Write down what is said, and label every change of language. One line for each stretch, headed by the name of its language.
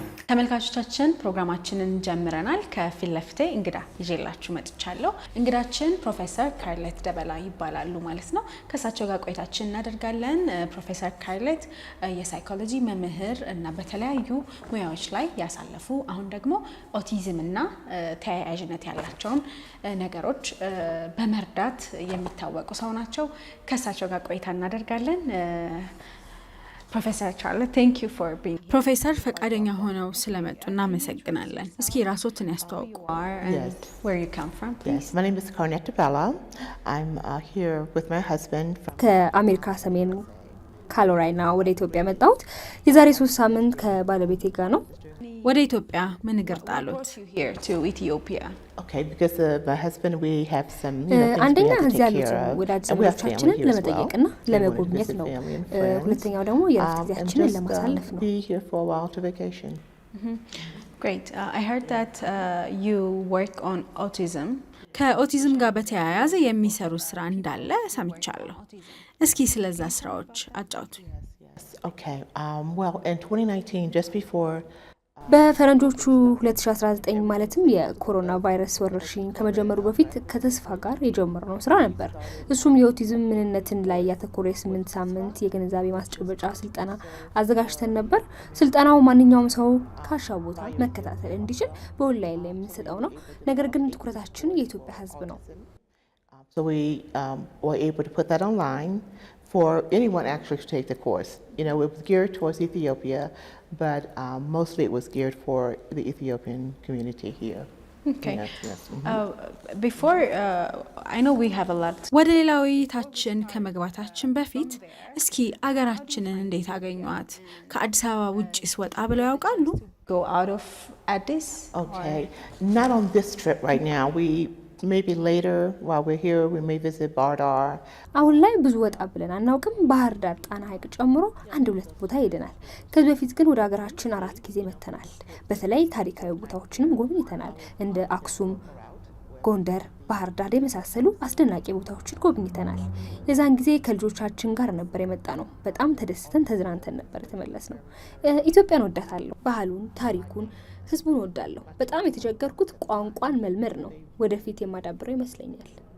Amharic: ተመልካቾቻችን ፕሮግራማችንን ጀምረናል። ከፊት ለፊቴ እንግዳ ይዤላችሁ መጥቻለሁ። እንግዳችን ፕሮፌሰር ካርኔት ደበላ ይባላሉ ማለት ነው። ከሳቸው ጋር ቆይታችን እናደርጋለን። ፕሮፌሰር ካርኔት የሳይኮሎጂ መምህር እና በተለያዩ ሙያዎች ላይ ያሳለፉ አሁን ደግሞ ኦቲዝም እና ተያያዥነት ያላቸውን ነገሮች በመርዳት የሚታወቁ ሰው ናቸው። ከሳቸው ጋር ቆይታ እናደርጋለን። ፕሮፌሰር ካርኔት
English: thank you for being
Amharic: ፕሮፌሰር ፈቃደኛ ሆነው ስለመጡ እናመሰግናለን። እስኪ ራስዎትን ያስተዋውቁ.
English: Yes. Where you come from, please? Yes, my name is Kaarnet Debella. I'm here with my husband from
Amharic: ከአሜሪካ ሰሜን ካሮላይና ወደ ኢትዮጵያ መጣሁት። የዛሬ 3 ሳምንት ከባለቤቴ ጋር ነው። ወደ ኢትዮጵያ ምን እግር ጣሎት?
English: Here to Ethiopia. Okay, because my husband we have some
Amharic: አንደኛ እዚህ ያሉት ወዳጅ ዘመዶቻችንን ለመጠየቅና ለመጎብኘት ነው። ሁለተኛው ደግሞ የእረፍት ጊዜያችንን ለማሳለፍ ነው።
English: Be here for a while to vacation. Great. I heard that you work on autism.
Amharic: ከኦቲዝም ጋር በተያያዘ የሚሰሩ ስራ እንዳለ ሰምቻለሁ። እስኪ ስለዛ ስራዎች አጫውቱኝ።
English: Okay. Well, in 2019 just before
Amharic: በፈረንጆቹ 2019 ማለትም የኮሮና ቫይረስ ወረርሽኝ ከመጀመሩ በፊት ከተስፋ ጋር የጀመርነው ስራ ነበር። እሱም የኦቲዝም ምንነትን ላይ ያተኮረ 8 ሳምንት የግንዛቤ ማስጨበጫ ስልጠና አዘጋጅተን ነበር። ስልጠናው ማንኛውም ሰው ካሻው ቦታ መከታተል እንዲችል በኦንላይን ላይ የምንሰጠው ነው። ነገር ግን ትኩረታችን የኢትዮጵያ ሕዝብ ነው።
English: So we were able to put that online for anyone actually to take the course. You know, it was geared towards Ethiopia, but mostly it was geared for the Ethiopian community here. Okay. Yes, yes. Before I know we have a lot.
Amharic: ወደ ሌላው ውይይታችን ከመግባታችን በፊት እስኪ አገራችንን እንዴት አገኙአት? ከአዲስ አበባ ውጪስ ወጣ ብለው ያውቃሉ?
English: Go out of Addis? Okay. Not on this trip right now. Maybe later while we're here we may visit Bardar.
Amharic: አሁን ላይ ብዙ ወጣ ብለን አናውቅም። ባህር ዳር ጣና ሐይቅ ጨምሮ 1-2 ቦታ ሄደናል። ከዚህ በፊት ግን ወደ ሀገራችን 4 ጊዜ መተናል። በተለይ ታሪካዊ ቦታዎችንም ጎብኝተናል። እንደ አክሱም፣ ጎንደር፣ ባህር ዳር የመሳሰሉ አስደናቂ ቦታዎችን ጎብኝተናል። የዛን ጊዜ ከልጆቻችን ጋር ነበር የመጣ ነው። በጣም ተደስተን ተዝናንተን ነበር የተመለስነው። ኢትዮጵያን ወዳታለሁ። ባህሉን፣ ታሪኩን፣ ህዝቡን ወዳለሁ። በጣም የተቸገርኩት ቋንቋን መልመድ ነው። ወደፊት የማዳብረው ይመስለኛል።